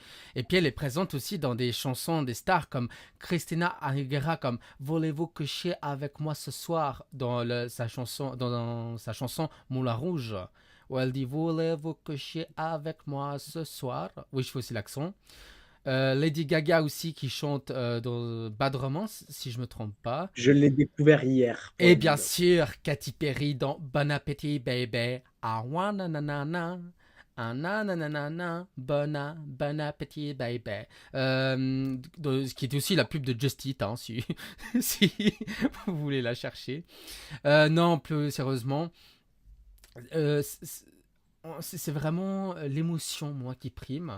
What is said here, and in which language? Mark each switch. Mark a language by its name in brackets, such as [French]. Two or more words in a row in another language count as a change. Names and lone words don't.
[French] Et puis elle est présente aussi dans des chansons des stars comme Christina Aguilera, comme Voulez-vous coucher avec moi ce soir dans sa chanson Moulin Rouge, où elle dit Voulez-vous coucher avec moi ce soir. Oui, je fais aussi l'accent. Lady Gaga aussi qui chante dans Bad Romance, si je me trompe pas. Je l'ai découvert hier. Et bien sûr, Katy Perry dans Bon Appétit, baby. Ah, wa na na na na. Ah, na na na na na. Bon appétit, baby. Ce qui est aussi la pub de Just Eat, hein, si, si vous voulez la chercher. Non, plus sérieusement, euh, c'est vraiment l'émotion, moi, qui prime.